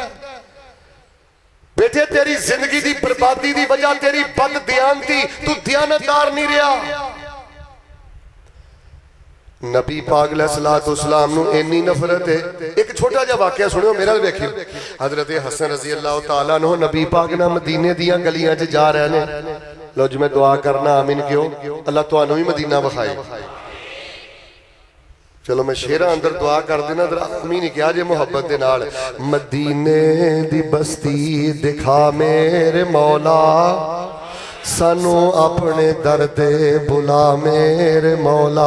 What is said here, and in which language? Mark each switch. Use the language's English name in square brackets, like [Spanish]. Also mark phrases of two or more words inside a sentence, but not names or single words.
[Punjabi] بیٹے تیری زندگی دی بربادی دی وجہ تیری بد دیانتی، توں دیانتدار نہیں رہا. نبی پاک علیہ السلام نوں انی نفرت ہے. ایک چھوٹا جیہا واقعہ سنیو، میرا ویکھیو۔ حضرت حسن [Arabic] رضي الله تعالى عنه [Punjabi] نبی پاک نا مدینے دیاں گلیاں چ جا رہے نے. لو جی میں دعا کرنا آمین کیوں، اللہ تہانوں بھی مدینہ وکھائے. چلو میں شعرا اندر دعا کر دینا، آمین ہی کیا جے محبت دے نال. مدینے دی بستی دکھا میرے مولا، سانوں اپنے در دے بلا میرے مولا.